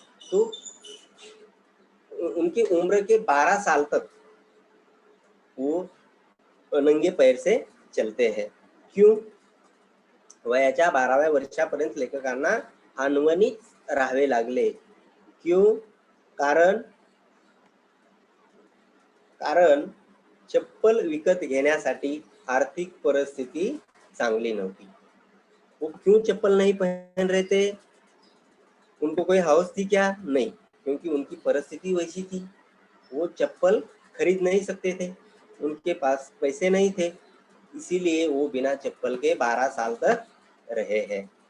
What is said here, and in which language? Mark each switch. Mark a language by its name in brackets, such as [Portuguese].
[Hindi] तो उनकी उम्र के 12 साल तक वो नंगे पैर से चलते हैं। [Marathi] क्यों, वयाच्या 12व्या वर्षापर्यंत लेखकांना अनवनी राहावे लागले। क्यों, कारण चप्पल विकत घेण्यासाठी आर्थिक परिस्थिती चांगली नव्हती। [Hindi] वो क्यों चप्पल नहीं पहन रहे थे, उनको कोई हौस थी क्या? नहीं, क्योंकि उनकी परिस्थिति वैसी थी, वो चप्पल खरीद नहीं सकते थे, उनके पास पैसे नहीं थे, इसीलिए वो बिना चप्पल के 12 साल तक रहे हैं।